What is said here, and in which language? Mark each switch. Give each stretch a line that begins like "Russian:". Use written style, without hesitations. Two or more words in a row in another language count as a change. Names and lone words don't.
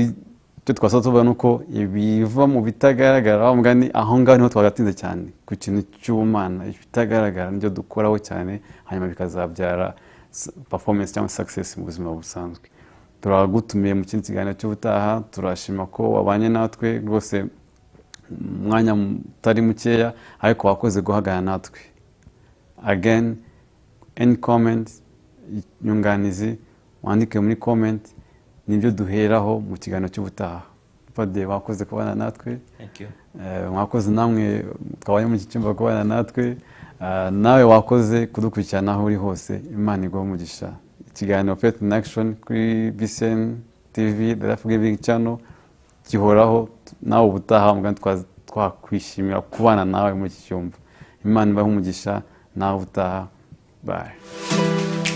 Kinyarwanda: Kuri icyo twasoza tuvuga nuko ibiva mu bitagaragara wa mugani aho ngaho niho twagatinze cyane ku kintu cy'ubumana ibitagaragara nibyo dukoraho cyane hanyuma bikazabyara performance cyangwa success mu buzima busanzwe. Turagutumiye mu kindi kiganiro cy'ubutaha, turashima ko wabanye natwe rwose umwanya utari mukeya ariko wakoze guhagarara natwe.
English: Again, any comment,
Kinyarwanda: nyunganizi wandike muri comment, nibyo duheraho mu kiganiro cy'ubutaha. Padre wakoze kubana natwe.
English: Thank you.
Kinyarwanda: Mwakoze namwe twabanye mu cyumba kubana natwe. Nawe wakoze kudukurikirana aho uri hose. Imana iguhe umugisha. Ikiganiro Faith in Action kuri BCN TV, The Life Giving Channel, gihoraho nawe ubutaha mugani twakwishimira kubana nawe muri iki cyumba. Imana ibahe umugisha nawe ubutaha. Bye.